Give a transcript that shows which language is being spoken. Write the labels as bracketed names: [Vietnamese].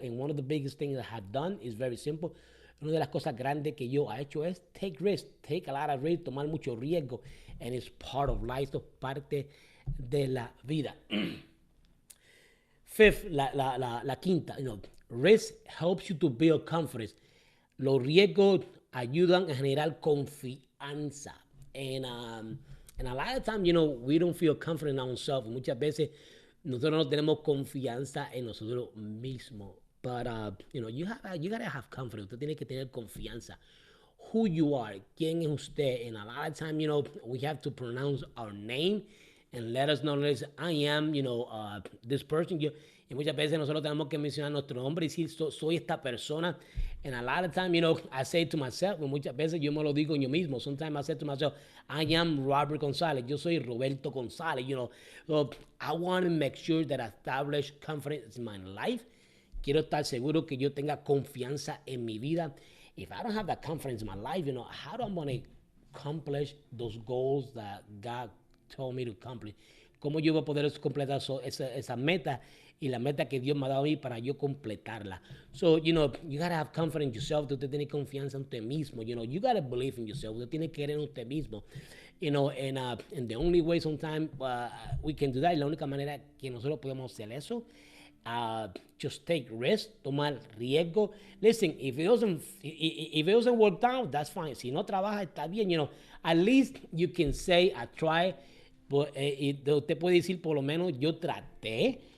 [English] And one of the biggest things I have done is very simple. [Spanish] Una de las cosas grandes que yo he hecho es [English] take risk, take a lot of risk, [Spanish] tomar mucho riesgo. [English] And it's part of life, [Spanish] esto es parte de la vida. [English] Fifth, [Spanish] la quinta, [English] risk helps you to build confidence. [Spanish] Los riesgos ayudan a generar confianza. [English] And a lot of times, we don't feel confident in ourselves. [Spanish] Muchas veces nosotros no tenemos confianza en nosotros mismos. [English] But, you gotta have confidence. [Spanish] Usted tiene que tener confianza. [English] Who you are, [Spanish] quién es usted. [English] And a lot of times, we have to pronounce our name and let us know, I am, this person. [Spanish] Y muchas veces nosotros tenemos que mencionar nuestro nombre y decir, soy esta persona. [English] And a lot of times, I say to myself, [Spanish] muchas veces yo me lo digo yo mismo. [English] Sometimes I say to myself, I am Robert Gonzalez. [Spanish] Yo soy Roberto González, [English] So I want to make sure that I establish confidence in my life. [Spanish] Quiero estar seguro que yo tenga confianza en mi vida. [English] If I don't have that confidence in my life, how do I want to accomplish those goals that God told me to accomplish? [Spanish] ¿Cómo yo voy a poder completar esa meta y la meta que Dios me ha dado a mí para yo completarla? [English] So, you gotta have confidence in yourself. [Spanish] Usted tiene confianza en usted mismo. [English] You gotta believe in yourself. [Spanish] Usted tiene que creer en usted mismo. [English] And the only way sometimes we can do that, [Spanish] y la única manera que nosotros podemos hacer eso, [English] just take risk, [Spanish] tomar riesgo. [English] Listen, if it doesn't work out, that's fine. [Spanish] Si no trabaja, está bien. [English] At least you can say, I tried. [Spanish] Usted puede decir, por lo menos, yo traté.